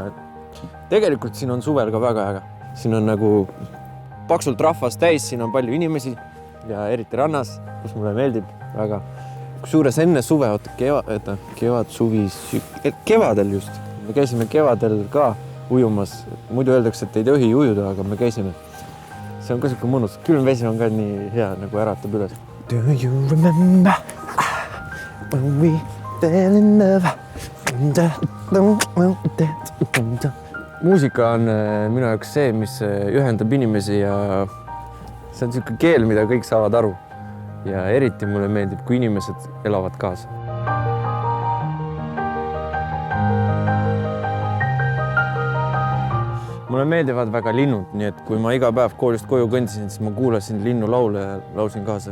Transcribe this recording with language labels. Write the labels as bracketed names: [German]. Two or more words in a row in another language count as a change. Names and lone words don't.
[Estonian] Tegelikult siin on suvel ka väga äge. Siin on nagu paksult rahvast täis, siin on palju inimesi ja eriti rannas, kus mulle meeldib väga. Kusjuures enne suve, kevadel just. Me käisime kevadel ka ujumas. Muidu öeldakse, et ei tohi ujuda, aga me käisime. See on ka siuke mõnus. Külm vesi on ka nii hea, nagu äratab üles. [English] Do you remember when we fell in love? [Estonian] Muusika on minu jaoks see, mis ühendab inimesi ja see on siuke keel, mida kõik saavad aru. Ja eriti mulle meeldib, kui inimesed elavad kaasa. Mulle meeldivad väga linnud, nii et kui ma iga päev koolist koju kõndisin, siis ma kuulasin linnulaule ja laulsin kaasa.